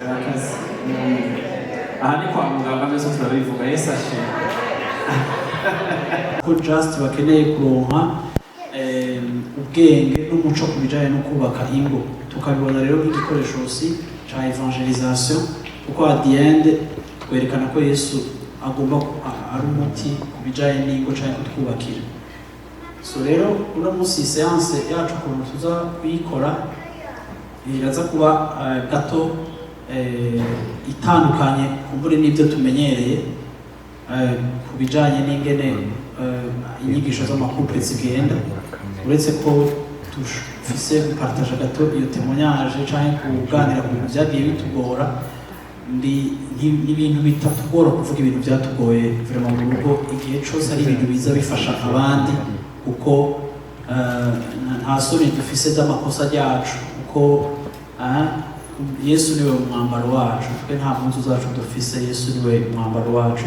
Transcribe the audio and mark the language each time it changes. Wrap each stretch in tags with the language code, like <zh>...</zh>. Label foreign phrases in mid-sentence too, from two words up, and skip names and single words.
<rn>akazi aha ni kwa muganga byose turabivuga Yesu ashimwe ko just bakeneye kuronka ubwenge n'umuco ku bijyanye no kubaka ingo tukabibona rero nk'igikoresho cya evangelisation kuko</rn> <en>at the end</en> <rn>twerekana ko Yesu agomba ari umuti ku bijyanye n'ingo cyangwa kutwubakira. So rero uno munsi seance yacu ukuntu tuza kuyikora iraza kuba gato itandukanye kumbure n'ibyo tumenyereye ku bijyanye n'ingene inyigisho z'amakouple zigenda, uretse ko dufise gupartaje gato iyo témoignage cyangwa kuganira ku bintu byagiye bitugora n'ibintu bitatugora kuvuga ibintu byatugoye vraiment mu rugo igihe cyose ari ibintu biza bifasha abandi kuko nta soni dufise z'amakosa yacu kuko Yesu niwe mwambaro wacu, twe nta mpunzu zacu dufise, Yesu niwe mwambaro wacu.</rn>